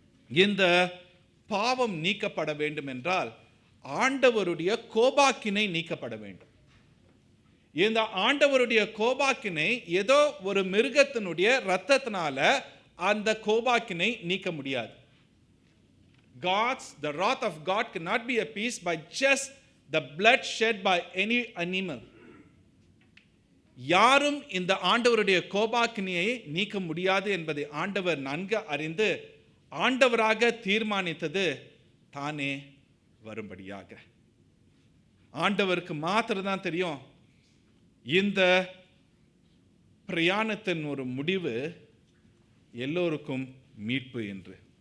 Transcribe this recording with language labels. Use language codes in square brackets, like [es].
[ta] இந்த பாவம் நீக்கப்பட வேண்டும் என்றால் ஆண்டவருடைய கோபாக்கினை நீக்கப்பட வேண்டும். இந்த ஆண்டவருடைய கோபாக்கினை ஏதோ ஒரு மிருகத்தினுடைய இரத்தத்தினால அந்த கோபாக்கினை நீக்க முடியாது. [en] The wrath of God cannot be appeased by just the blood shed by any animal. [ta] யாரும் இந்த ஆண்டவருடைய கோபாக்கினியை நீக்க முடியாது என்பதை ஆண்டவர் நன்கு அறிந்து ஆண்டவராக தீர்மானித்தது தானே வரும்படியாக. ஆண்டவருக்கு மாத்திரம்தான் தெரியும் இந்த பிரயாணத்தின் ஒரு முடிவு எல்லோருக்கும் மீட்பு என்று.